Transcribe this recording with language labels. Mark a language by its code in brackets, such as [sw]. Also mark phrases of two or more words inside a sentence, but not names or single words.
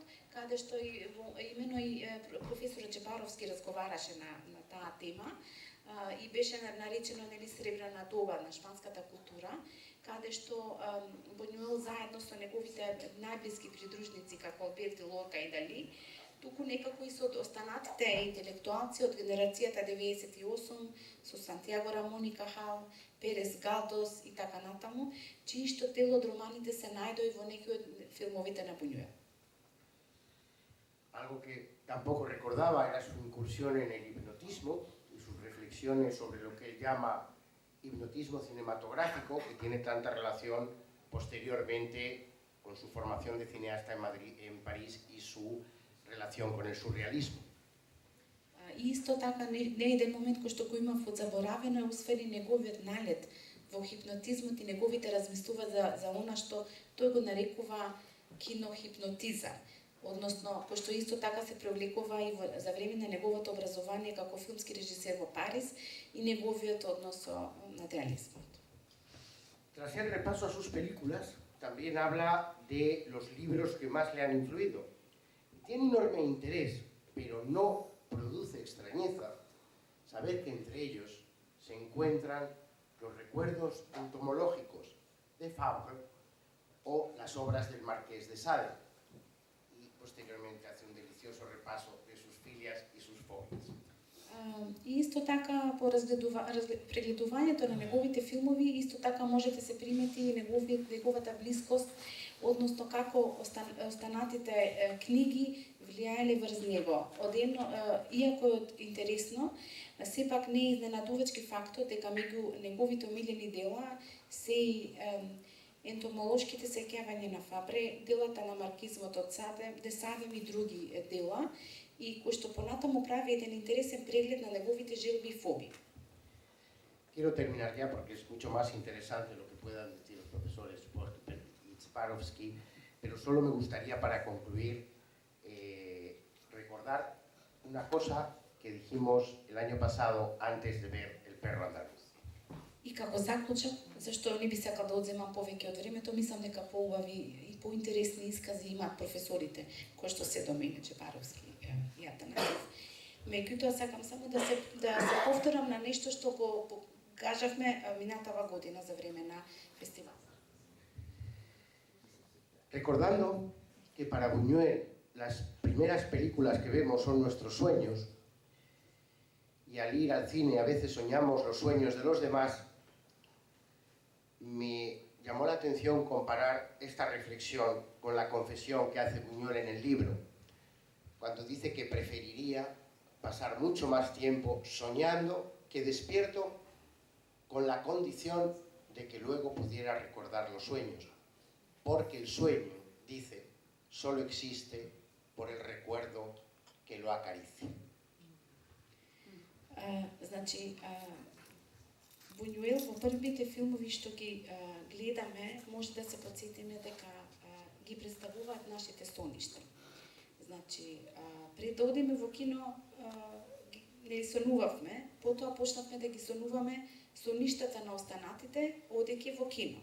[mk] каде што имено и професорот Джебаровски разговараше на таа тема и беше наречено сребрена доба на шпанската култура, каде што Бунюел заедно со неговите најблиски придружници како Алберто Лорка и Дали, туку некако и со останатите интелектуалци од генерацијата 98, со Сантјаго Рамон и Кахал, Перес Галдос и така натаму, чиишто дел од романите се најдои во некои од филмовите на Бунюел. [es] Algo que tampoco recordaba era su incursión en el hipnotismo y sus reflexiones sobre lo que él llama hipnotismo cinematográfico, que tiene tanta relación posteriormente con su formación de cineasta en París y su relación con el surrealismo. [mk] И исто така не еден момент кој што го има подзаборавено е усвери неговиот налет во хипнотизмот и неговите размислува за она што тој го нарекува кинохипнотизам, односно кој што исто така се привлекува и за време на неговото образование како филмски режисер во Париз и неговиот однос со материализмот. [es] Tras el repaso a sus películas, también habla de los libros que más le han influido. Tiene enorme interés, pero no produce extrañeza saber que entre ellos se encuentran los recuerdos entomológicos de Fabre o las obras del Marqués de Sade. Y posteriormente hace un delicioso repaso de sus filias y sus fobias. [mk] И исто така по прегледувањето на неговите филмови, исто така може да се примети и неговата блискост, односно како останатите книги влијаеле врз него. Иако е интересно, сепак не е изненадувачки фактот дека меѓу неговите омилени дела се и ентомолошките сеќавања на Фабре, делата на маркизмот од де Садем и други дела, и кој што понатаму прави еден интересен преглед на неговите желби и фобии. [es] Quiero terminar ya porque es mucho más interesante lo que puedan decir los profesores Postper y Sparovsky, pero solo me gustaría para concluir recordar una cosa que dijimos el año pasado antes de ver El perro andaluz. [mk] И како заклучок, зашто не би сакал да одземам повеќе од времето, мислам дека поубави и поинтересни искази имаат професорите, кои што се до мене, Джебаровски и Атанасов. Меѓутоа сакам само да се повторам на нешто што го кажавме минатава година за време на фестивал. [es] Recordando que para Buñuel las primeras películas que vemos son nuestros sueños, y al ir al cine a veces soñamos los sueños de los demás, me llamó la atención comparar esta reflexión con la confesión que hace Buñuel en el libro, cuando dice que preferiría pasar mucho más tiempo soñando que despierto, con la condición de que luego pudiera recordar los sueños, porque el sueño, dice, solo existe por el recuerdo que lo acaricia. [mk] Бунюел во првите филмови што ги гледаме, може да се подсетиме дека ги представуваат нашите соништа. Пред да одиме во кино, не сонувавме, потоа почнавме да ги сонуваме соништата на останатите, одејќи во кино.